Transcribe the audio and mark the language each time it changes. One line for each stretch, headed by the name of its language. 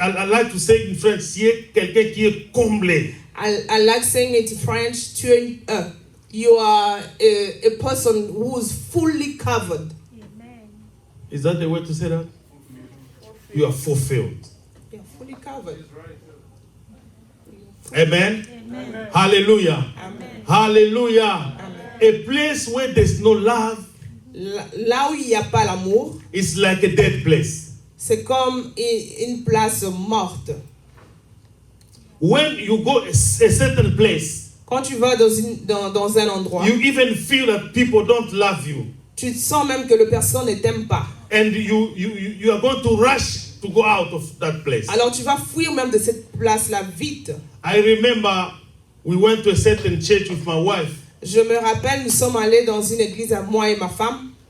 English: I like to say in French,
French: c'est quelqu'un qui est comblé.
English: I like saying it in French, you are a person who is fully covered. Is that the way to say that? You are fulfilled. You're fully covered. Amen. Hallelujah. Amen. Hallelujah. A place where there's no love
French: Là où il n'y a pas l'amour,
English: is like a dead place.
French: c'est comme une place morte.
English: When you go a certain place,
French: Quand tu vas dans un endroit,
English: you even feel that people don't love you.
French: tu sens même que les personnes ne t'aiment pas.
English: And you are going to rush to go out of that place.
French: Alors tu vas fuir même de cette place-là vite.
English: I remember we went to a certain church with my wife.
French: Je me rappelle, nous sommes allés dans une église, moi et ma femme.